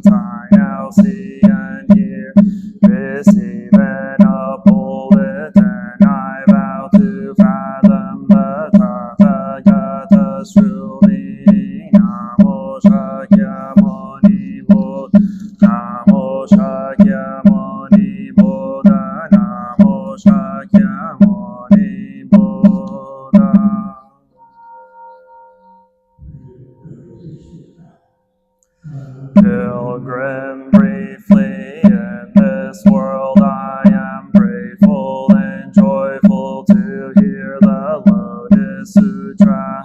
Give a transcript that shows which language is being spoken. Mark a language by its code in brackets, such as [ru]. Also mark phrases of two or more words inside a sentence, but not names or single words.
[en] I now see and hear, receive and uphold it, and I vow to fathom the Tathagata's true meaning. Namo Shakyamuni Buddha. Namo Shakyamuni Buddha. Namo Shakyamuni Buddha. Pilgrim, briefly in this world I am grateful and joyful to hear the Lotus Sutra.